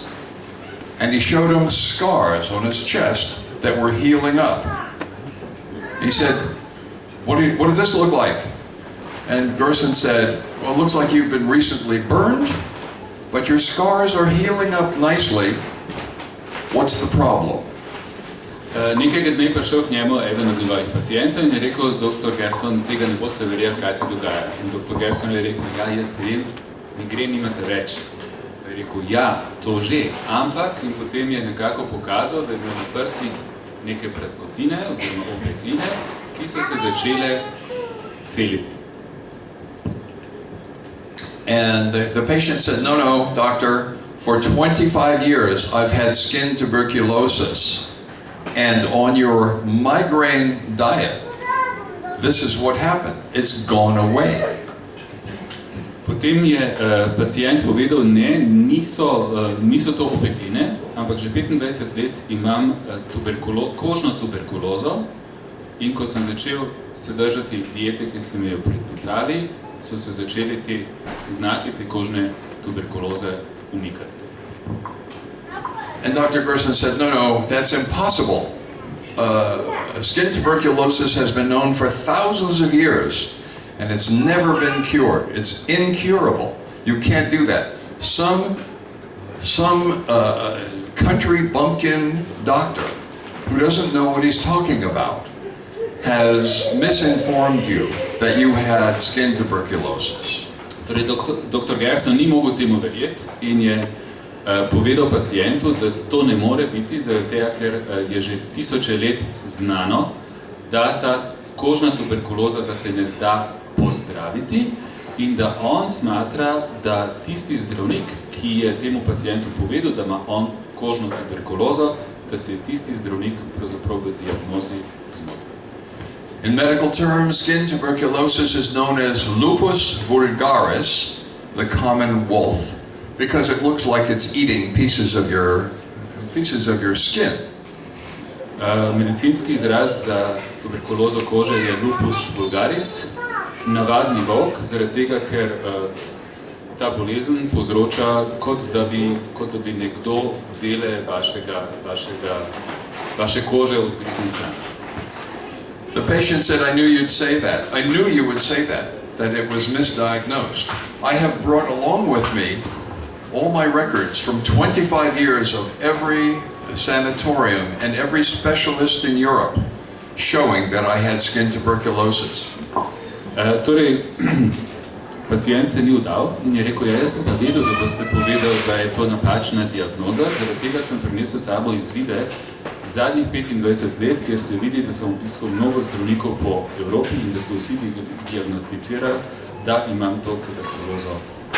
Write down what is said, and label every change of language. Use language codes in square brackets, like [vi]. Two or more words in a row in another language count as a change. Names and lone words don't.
[en] And he showed him scars on his chest that were healing up. He said, what does this look like? And Gerson said, well, it looks like you've been recently burned, but your scars are healing up nicely. What's the problem? [sl] Nekega dne prišel k njemu eden od njegovih pacijentov in je rekel, doktor Gerson, tega ne boste verjeli, kaj se dogaja. In doktor Gerson je rekel, ja, jaz vem, migren nimate več. Je rekel, ja, to že, ampak in potem je nekako pokazal, da je bil na prsih neke praskotine oziroma opekline, ki so se začele celiti. [en] And the patient said, no, doctor, for 25 years I've had skin tuberculosis, and on your migraine diet, this is what happened. It's gone away. [sl] Potem je pacijent povedal, ne, niso to opekline, ampak že 25 let imam kožno tuberkulozo in ko sem začel se držati diete, ki ste mi jo predpisali, so se začeli te znaki te kožne tuberkuloze umikati. [en] And Dr. Gerson said, no, that's impossible. Skin tuberculosis has been known for thousands of years, and it's never been cured. It's incurable. You can't do that. Some country bumpkin doctor who doesn't know what he's talking about has misinformed you that you had skin tuberculosis. [sl] Torej, dr. Gerson ni mogel temu verjeti in je povedal pacijentu, da to ne more biti, zaradi tega, ker je že tisoče let znano, da ta kožna tuberkuloza, da se ne zda pozdraviti in da on smatra, da tisti zdravnik, ki je temu pacijentu povedal, da ima on kožno tuberkulozo, da se je tisti zdravnik pravzaprav v diagnozi zmotil. [en] In medical terms, skin tuberculosis is known as [la] lupus vulgaris, [en] the common wolf, because it looks like it's eating pieces of your skin. [sl] Medicinski izraz za tuberkulozo kože je [la] lupus vulgaris, [sl] navadni volk, zaradi tega, ker ta bolezen povzroča, kot da bi nekdo dele vaše kože odgriznil stran. [en] The patient said, I knew you'd say that. I knew you would say that it was misdiagnosed. I have brought along with me all my records from 25 years of every sanatorium and every specialist in Europe showing that I had skin tuberculosis. [sl] Torej, pacijent se ni vdal in je rekel, jaz sem pa vedel, da boste povedali, da je to napačna diagnoza, zaradi tega sem prinesel sabo izvide zadnjih 25 let, kjer se vidi, da sem obiskal mnogo zdravnikov po Evropi in da so vsi diagnosticirali, da imam to tuberkulozo